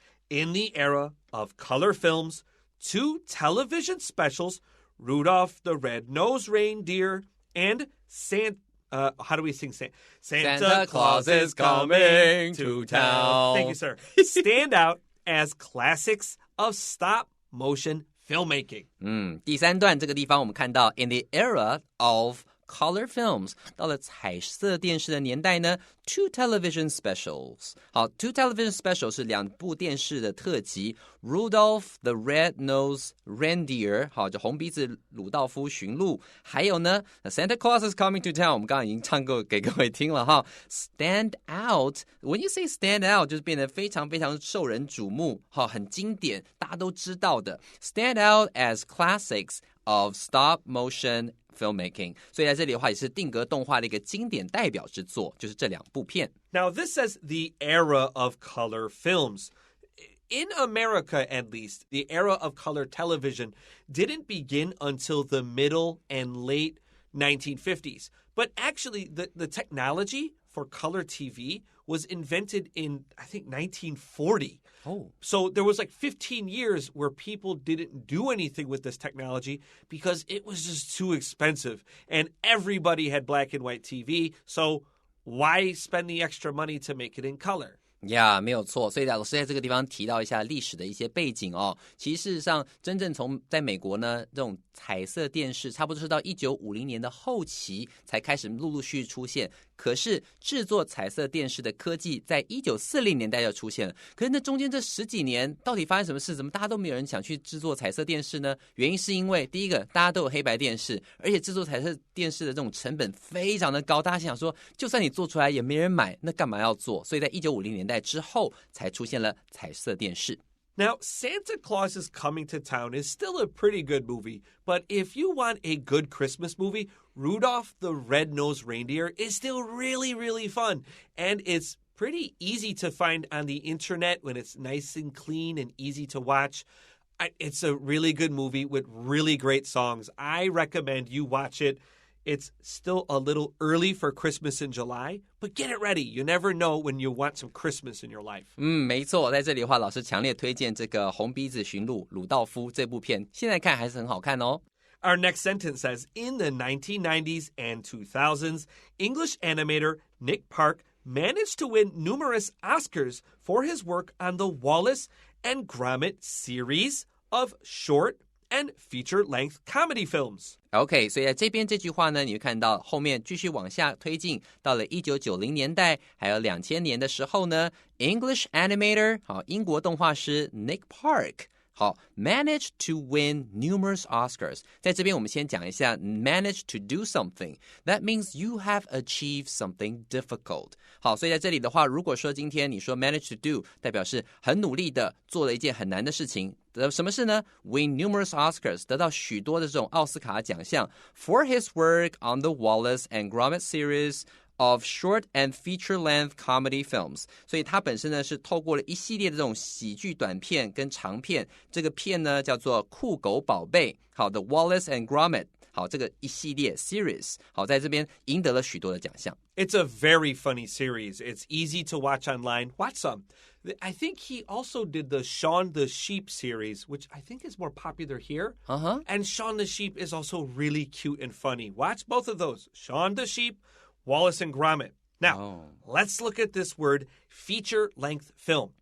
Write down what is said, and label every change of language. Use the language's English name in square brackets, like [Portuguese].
[English] In the era of color films, 2 television specials, Rudolph the Red-Nosed Reindeer and how do we sing? Santa Claus is coming to town. Thank you, sir. Stand out as classics of stop-motion filmmaking. [Chinese] 第三段这个地方我们看到 [English] in the era of color films [Chinese] 到了彩色电视的年代呢 [English] two television specials [Chinese] 好 two television specials 是2部电视的特辑 Rudolph the Red-Nosed Reindeer 好就红鼻子鲁道夫驯鹿还有呢 Santa Claus is coming to town 我们刚刚已经唱过给各位听了哈 [English] stand out when you say stand out [Chinese] 就是变得非常非常受人瞩目好很经典大家都知道的 [English] stand out as classics of stop motion filmmaking [Chinese] 所以在这里的话也是定格动画的一个经典代表之作就是这2部片 [English] Now this says the era of color films. In America, at least, the era of color television didn't begin until the middle and late 1950s. But actually, the technology for color TV was invented in, I think, 1940. Oh. So there was like 15 years where people didn't do anything with this technology because it was just too expensive. And everybody had black and white TV, so why spend the extra money to make it in color? [Chinese] 没有错所以老师在这个地方提到一下历史的一些背景哦其实事实上真正从在美国呢这种彩色电视差不多是到1950年的后期才开始陆陆续续出现可是制作彩色电视的科技在1940年代就出现了可是那中间这10几年到底发生什么事怎么大家都没有人想去制作彩色电视呢原因是因为第一个大家都有黑白电视而且制作彩色电视的这种成本非常的高大家想说就算你做出来也没人买那干嘛要做所以在1950年代之后才出现了彩色电视 [English] Now, Santa Claus is Coming to Town is still a pretty good movie, but if you want a good Christmas movie, Rudolph the Red-Nosed Reindeer is still really, really fun. And it's pretty easy to find on the internet when it's nice and clean and easy to watch. It's a really good movie with really great songs. I recommend you watch it. It's still a little early for Christmas in July, but get it ready. You never know when you want some Christmas in your life. [Chinese] 没错，在这里的话，老师强烈推荐这个红鼻子驯鹿鲁道夫这部片，现在看还是很好看哦。 [English] Our next sentence says, in the 1990s and 2000s, English animator Nick Park managed to win numerous Oscars for his work on the Wallace and Gromit series of short and feature-length comedy films. [Chinese] OK, 所以在这边这句话呢，你会看到后面继续往下推进，到了1990年代，还有2000年的时候呢 ， [English] English animator [Chinese] 好，英国动画师 Nick Park 好 ， [English] managed to win numerous Oscars。 [Chinese] 在这边我们先讲一下 [English] manage to do something. That means you have achieved something difficult. [Chinese] 好，所以在这里的话，如果说今天你说 [English] manage to do， [Chinese] 代表是很努力的做了一件很难的事情。什么事呢 [English] ？Win numerous Oscars， [Chinese] 得到许多的这种奥斯卡奖项 [English] for his work on the Wallace and Gromit series of short and feature-length comedy films。 [Chinese] 所以他本身呢是透过了一系列的这种喜剧短片跟长片，这个片呢叫做酷狗宝贝，好的 Wallace and Gromit。好，这个一系列 series， 好，在这边赢得了许多的奖项。 [English] It's a very funny series. It's easy to watch online. Watch some. I think he also did the Shaun the Sheep series, which I think is more popular here. And Shaun the Sheep is also really cute and funny. Watch both of those. Shaun the Sheep, Wallace and Gromit. Now, let's look at this word, feature-length film.